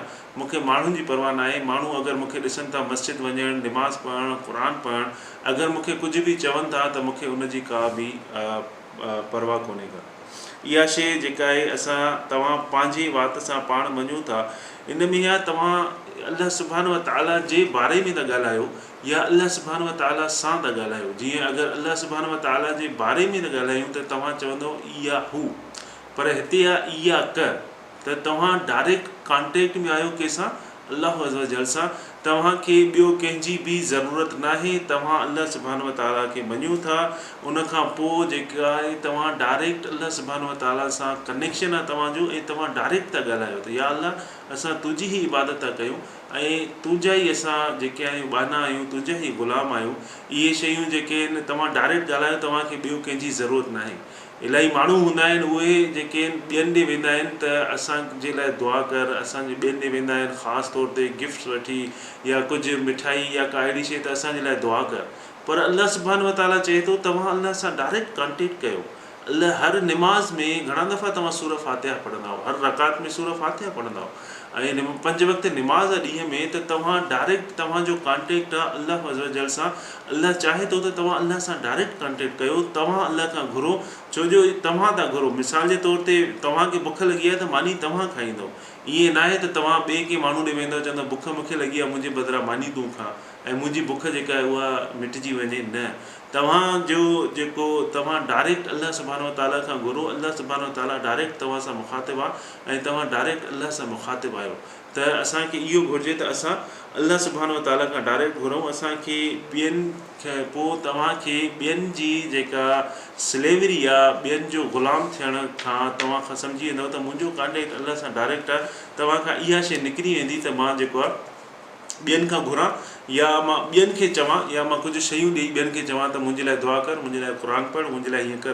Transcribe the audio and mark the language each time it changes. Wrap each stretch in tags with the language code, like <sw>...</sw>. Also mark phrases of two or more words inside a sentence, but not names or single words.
<sd>मूंखे माण्हुनि जी परवाह न आहे। माण्हू अगरि मूंखे ॾिसनि था मस्जिद वञणु, निमाज़ पढ़णु, क़ुर पढ़णु, अगरि मूंखे कुझु बि चवनि था त मूंखे उनजी का बि परवाह कोन्हे का। इहा शइ जेका आहे असां तव्हां पंहिंजी वात सां पाण मञूं था, इन में आहे तव्हां</sd> <ar>الله سبحانه وتعالى</ar> <sd>जे बारे में था ॻाल्हायो या</sd> <ar>الله سبحانه وتعالى</ar> <sd>सां था ॻाल्हायो। जीअं अगरि</sd> <ar>الله سبحانه وتعالى</ar> <sd>जे बारे में था ॻाल्हायूं त तव्हां चवंदव इया हू, पर हिते आहे इय्याक, त तव्हां</sd> <en>direct contact</en> <sd>में आहियो कंहिंसां,</sd> <ar>الله عز وجل</ar> <sd>सां। तव्हांखे ॿियो कंहिंजी बि ज़रूरत न आहे, तव्हां</sd> <ar>الله سبحانه وتعالى</ar> <sd>खे मञो था, उनखां पोइ जेका आहे तव्हां डायरेक्ट</sd> <ar>الله سبحانه وتعالى</ar> <sd>सां कनेक्शन आहे तव्हांजो ऐं तव्हां डायरेक्ट था ॻाल्हायो त या अल्लाह असां तुंहिंजी ई इबादत था कयूं ऐं तुंहिंजा ई असां जेके आहियूं बाना आहियूं, तुंहिंजा ई ग़ुलाम आहियूं। इहे शयूं जेके आहिनि तव्हां डायरेक्ट ॻाल्हायो, तव्हांखे ॿियो कंहिंजी ज़रूरत न आहे। इलाही माण्हू हूंदा आहिनि उहे जेके ॿियनि ॾे वेंदा आहिनि त असांजे लाइ दुआ कर, असांजे ॿियनि ॾे वेंदा आहिनि ख़ासि तौर ते गिफ्ट्स वठी या कुझु मिठाई या का अहिड़ी शइ त असांजे लाइ दुआ कर। पर</sd> <ar>الله سبحانه وتعالى</ar> <sd>चए थो तव्हां अल्लाह सां</sd> <en>direct contact</en> <sd>कयो। अल्लाह हर निमाज़ में घणा दफ़ा तव्हां सूरह फातिहा पढ़ंदा आहियो, हर रकात में सूरह फातिहा पढ़ंदा आहियो ऐं 5 वक़्त निमाज़ ॾींहं में, त तव्हां डायरेक्ट तव्हांजो कॉन्टेक्ट आहे</sd> <ar>الله عز وجل</ar> <sd>सां। अल्लाह चाहे थो त तव्हां अल्लाह सां</sd> <en>direct contact</en> <sd>कयो, तव्हां अल्लाह खां घुरो, छो जो तव्हां था घुरो। मिसाल जे तौर ते तव्हांखे बुख लॻी आहे त मानी तव्हां खाईंदव, ईअं न आहे त तव्हां ॿिए कंहिं माण्हू ॾे वेंदव चवंदव बुख मूंखे लॻी आहे मुंहिंजे बदिरां मानी तूं खा ऐं मुंहिंजी बुख जेका आहे उहा मिटिजी वञे, न। तव्हांजो जेको तव्हां डायरेक्ट</sd> <ar>الله سبحانه وتعالى</ar> <sd>खां घुरो,</sd> <ar>الله سبحانه وتعالى</ar> <sd>डायरेक्ट तव्हां सां मुखातिबु आहे ऐं तव्हां डायरेक्ट अल्लाह सां मुखातिबु आहियो। त असांखे इहो घुरिजे त असां</sd> <ar>الله سبحانه وتعالى</ar> <sd>खां डायरेक्ट घुरूं। असांखे ॿियनि खे पोइ तव्हांखे ॿियनि जी जेका स्लेवरी या ॿियनि जो ग़ुलाम थियण खां तव्हां खां सम्झी वेंदव त मुंहिंजो कॉन्टेक्ट अल्लाह सां डायरेक्ट आहे। तव्हां खां इहा शइ निकिरी वेंदी त मां जेको आहे ॿियनि खां घुरां या मां ॿियनि खे चवां या मां कुझु शयूं ॾेई ॿियनि खे चवां त मुंहिंजे लाइ दुआ कर, मुंहिंजे लाइ क़ुर पढ़, मुंहिंजे लाइ हीअं कर।</sd>